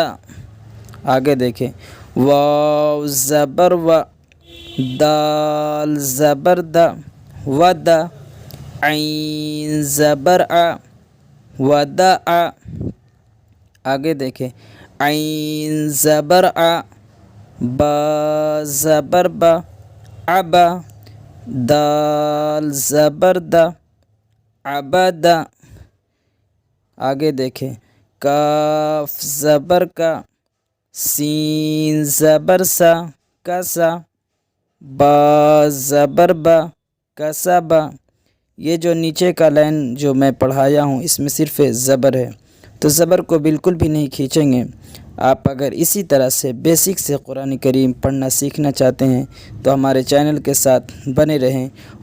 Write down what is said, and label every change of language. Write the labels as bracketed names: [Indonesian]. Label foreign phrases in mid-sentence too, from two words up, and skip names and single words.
[Urdu] آگے دیکھیں، واو زبر و، دال زبر دا، ود، عین زبر ع، ودع۔ آگے دیکھیں، عین زبر ع، با زبر با، عبا، دال زبر دا، عبدا۔ آگے دیکھیں، کاف زبر کا، سین زبر سا، کسا، با زبر با، کسبا۔ یہ جو نیچے کا لائن جو میں پڑھایا ہوں اس میں صرف زبر ہے، تو زبر کو بالکل بھی نہیں کھینچیں گے۔ آپ اگر اسی طرح سے بیسک سے قرآن کریم پڑھنا سیکھنا چاہتے ہیں تو ہمارے چینل کے ساتھ بنے رہیں۔